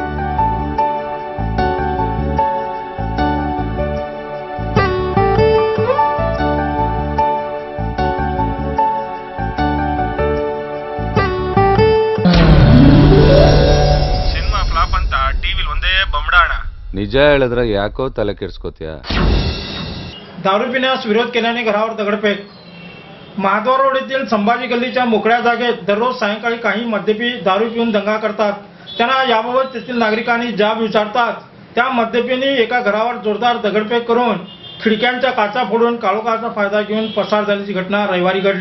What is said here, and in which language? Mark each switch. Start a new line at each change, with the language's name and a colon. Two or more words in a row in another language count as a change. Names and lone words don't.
Kannada: ಸಿನಿಮಾ ಫ್ಲಾಪ್ ಅಂತ ಟಿವಿಲಿ ಒಂದೇ बमडाಣ। ನಿಜ ಹೇಳಿದ್ರೆ ಯಾಕೋ ತಲೆ ಕೆಡಿಸ್ಕೋತೀಯ?
Marathi: दारू पिण्यास विरोध केल्याने घरावर दगडफेक। महाद्वार रोड येथील संभाजी गल्लीच्या मोकळ्या जागेत दररोज सायंकाळी काही मद्यपी दारू पिऊन दंगा करतात। त्यांना याबाबत तेथील नागरिकांनी जाब विचारतात, त्या मद्यपींनी एका घरावर जोरदार दगडफेक करून खिडक्यांच्या काचा फोडून काळोखाचा फायदा घेऊन पसार झाल्याची घटना रविवारी घडली.